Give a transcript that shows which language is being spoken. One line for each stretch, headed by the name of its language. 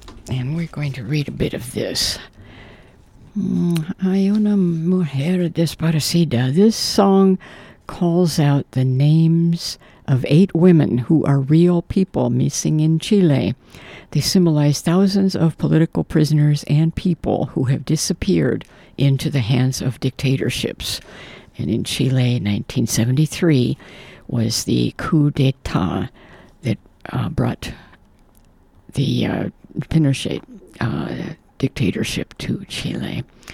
English: And we're going to read a bit of this.
Spanish: Hay una mujer desaparecida.
English: This song calls out the names of eight women who are real people missing in Chile. They symbolize thousands of political prisoners and people who have disappeared into the hands of dictatorships. And in Chile, 1973 was the coup d'etat that brought the Pinochet dictatorship to Chile.